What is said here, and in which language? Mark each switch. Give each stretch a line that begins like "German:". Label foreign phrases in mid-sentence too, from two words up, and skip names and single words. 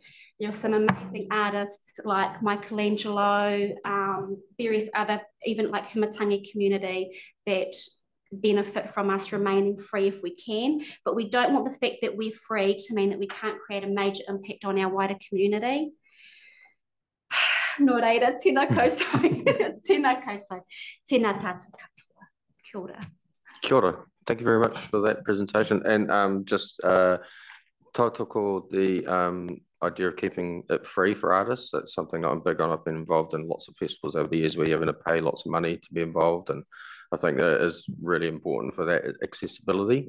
English: There are some amazing artists like Michelangelo, various other, even like Himatangi community that benefit from us remaining free if we can, but we don't want the fact that we're free to mean that we can't create a major impact on our wider community.
Māori: Nō reira, tēnā koutou, tēnā koutou, tēnā tātou katoa. Kia ora. Kia ora.
English: Thank you very much for that presentation. And just tautoko the idea of keeping it free for artists. That's something I'm big on. I've been involved in lots of festivals over the years where you're having to pay lots of money to be involved, and I think that is really important for that accessibility.